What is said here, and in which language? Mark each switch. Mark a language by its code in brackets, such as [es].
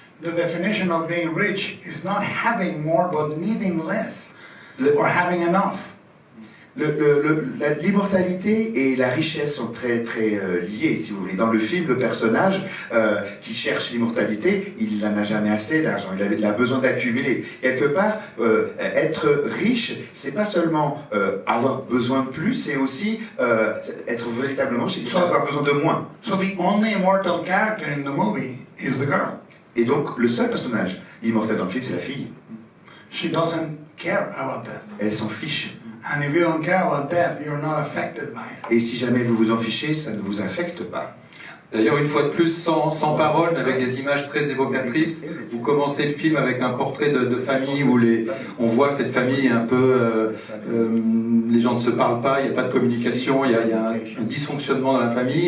[en] the definition of being rich is not having more but needing less or having enough. [fr] L'immortalité et la richesse sont très très liées, si vous voulez. Dans le film, le personnage qui cherche l'immortalité, il n'en a jamais assez d'argent, il a besoin d'accumuler. Quelque part, être riche, c'est pas seulement avoir besoin de plus, c'est aussi être véritablement avoir besoin de moins. [en] So the only immortal character in the movie is the girl. [fr] Et donc, le seul personnage immortel dans le film, c'est la fille. [en] She doesn't care about death. [fr] Elle s'en fiche. [en] And if you don't care about death, you're not affected by it. [fr] Et si jamais vous vous en fichez, ça ne vous affecte pas. D'ailleurs, une fois de plus, sans parole, mais avec des images très évocatrices, vous commencez le film avec un portrait de famille où on voit que cette famille est un peu... les gens ne se parlent pas, il n'y a pas de communication, il y a un dysfonctionnement dans la famille.